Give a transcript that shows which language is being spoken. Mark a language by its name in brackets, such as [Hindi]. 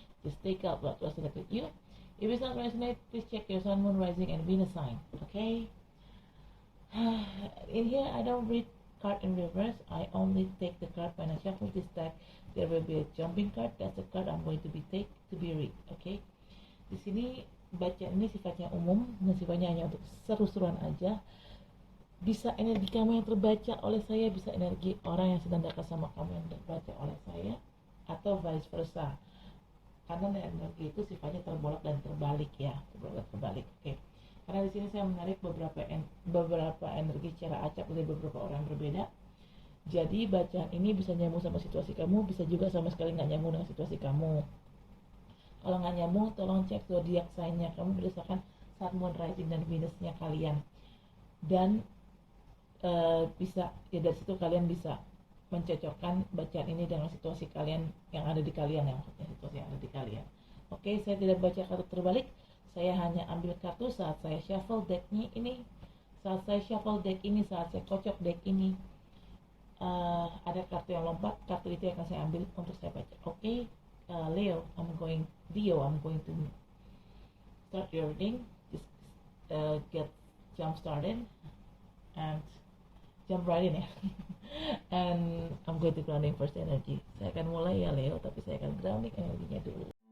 [English] Just take out what resonates with you. If it's not resonate, please check your sun, moon, rising, and Venus sign. Okay. In here, I don't read card in reverse. I only take the card when I shuffle this deck. There will be a jumping card. That's the card I'm going to be read. Okay. [Indonesian] Di sini bacaan ini sifatnya umum, dan sifatnya hanya untuk seru-seruan aja. Bisa energi kamu yang terbaca oleh saya, bisa energi orang yang sedang dekat sama kamu yang terbaca oleh saya, atau vice versa. Karena energi itu sifatnya terbolak dan terbalik ya, terbalik. Oke. Karena di sini saya menarik beberapa energi secara acak dari beberapa orang berbeda. Jadi bacaan ini bisa nyambung sama situasi kamu, bisa juga sama sekali nggak nyambung dengan situasi kamu. Kalau nggak nyambung, tolong cek zodiak sign-nya kamu berdasarkan sun, moon, rising, dan Venus-nya kalian. Dan bisa ya, dari situ kalian bisa mencocokkan bacaan ini dengan situasi kalian yang ada di kalian ya, maksudnya situasi yang ada di kalian. Oke, saya tidak baca kartu terbalik, saya hanya ambil kartu saat saya shuffle decknya ini, saat saya kocok deck ini, ada kartu yang lompat, kartu itu yang akan saya ambil untuk saya baca. [English] Oke, Leo, I'm going to start your reading. Just get jump started and jump right in ya. And I'm going to grounding first energy. [Indonesian] Saya akan mulai ya Leo, tapi saya akan grounding energinya dulu.